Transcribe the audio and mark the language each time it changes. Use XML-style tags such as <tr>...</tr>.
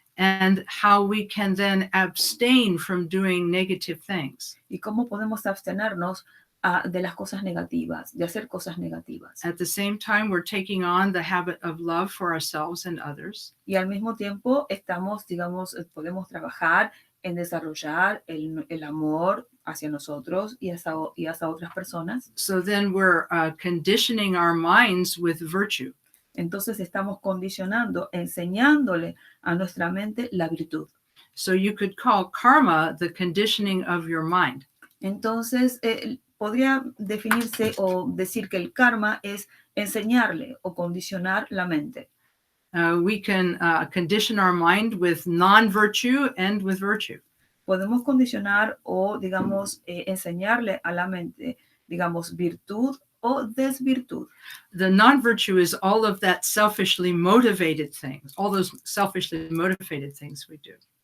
<en>And how we can then abstain from doing negative things.</en> <es>Y cómo podemos abstenernos de las cosas negativas, de hacer cosas negativas.</es> <en>At the same time, we're taking on the habit of love for ourselves and others.</en> <es>Y al mismo tiempo estamos, digamos, podemos trabajar en desarrollar el amor hacia nosotros y hacia otras personas.</es> <en>So then we're conditioning our minds with virtue.</en> <es>Entonces estamos condicionando, enseñándole a nuestra mente la virtud.</es> <en>So you could call karma the conditioning of your mind.</en> <es>Entonces podría definirse o decir que el karma es enseñarle o condicionar la mente.</es> <en>We can condition our mind with non-virtue and with virtue.</en> <es>Podemos condicionar o, digamos, enseñarle a la mente, digamos, virtud o desvirtud.</es> <en>The non-virtue is all of that selfishly motivated things, all those selfishly motivated things we do.</en>